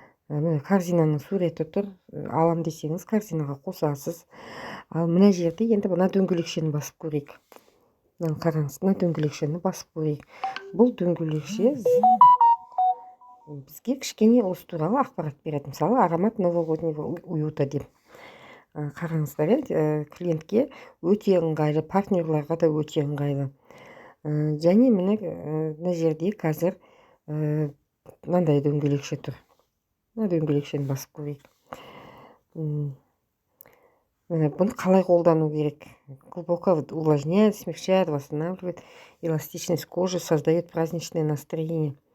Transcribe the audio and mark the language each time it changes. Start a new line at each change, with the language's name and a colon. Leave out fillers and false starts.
Kazakh: Корзинаның суреті тұр, алам десеңіз корзинаға қосасыз. Ал мына жерде енді мына дөңгелекшені басып көрейік. Қараңыз, мына дөңгелекшені басып көрейік. Бұл дөңгелекше бізге кішкене осы туралы ақпарат береді. Мысалы,
Russian: аромат новогоднего уюта
Kazakh: деп. Қараңыздар, клиентке өте ыңғайлы, партнерларға да өте ыңғайлы. Және мына жерде қазір мынандай дөңгелекше тұр. Дөңгелекшені басып көрейік. Бұны қалай қолдану керек?
Russian: Глубоко увлажняет, смягчает, восстанавливает эластичность кожи, создает праздничное настроение.